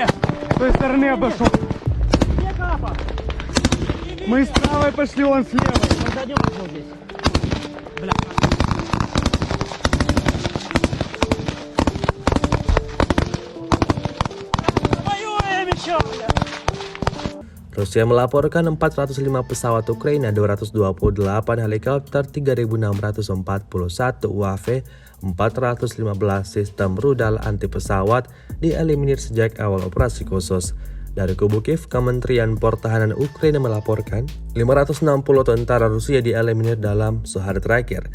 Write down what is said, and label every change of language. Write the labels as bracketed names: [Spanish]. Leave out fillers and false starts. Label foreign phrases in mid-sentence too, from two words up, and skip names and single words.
[Russian] С той стороны обошел. Где Капа? Мы с правой пошли, он с левой. Он заднем пошел здесь. Бля. Воюем еще, бля! [Indonesian] Rusia melaporkan 405 pesawat Ukraina, 228 helikopter, 3.641 UAV, 415 sistem rudal anti pesawat dieliminir sejak awal operasi khusus. Dari kubu Kiev, Kementerian Pertahanan Ukraina melaporkan 560 tentara Rusia dieliminir dalam sehari terakhir.